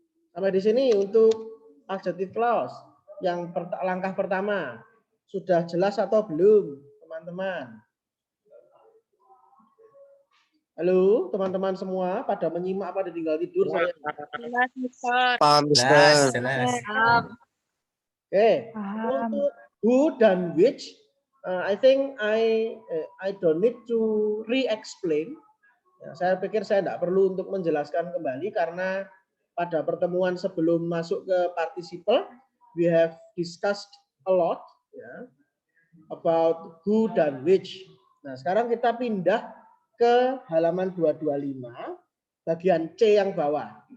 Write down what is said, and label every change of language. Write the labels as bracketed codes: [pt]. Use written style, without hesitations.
[id] Sampai di sini untuk adjective clause. Yang langkah pertama. Sudah jelas atau belum, teman-teman? Halo, teman-teman semua, pada menyimak apa ditinggal tidur? Saya. Jelas, Mister. Paham, Jelas, Mister. jelas. [en] Oke, untuk who dan which, I think I don't need to re-explain. [id] Ya, saya pikir saya tidak perlu untuk menjelaskan kembali karena pada pertemuan sebelum masuk ke participle, [en] we have discussed a lot. [id] Ya, about who dan which. Nah, sekarang kita pindah ke halaman 225, bagian C yang bawah.